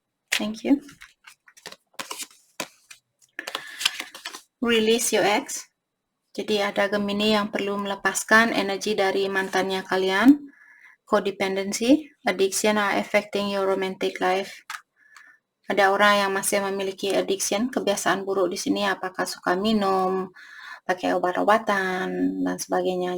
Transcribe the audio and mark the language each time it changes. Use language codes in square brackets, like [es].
[en] Thank you. Release your ex. [id] Jadi ada Gemini yang perlu melepaskan energi dari mantannya kalian. [en] Codependency, addiction are affecting your romantic life. [id] Ada orang yang masih memiliki addiction, kebiasaan buruk di sini, apakah suka minum, pakai obat-obatan, dan sebagainya.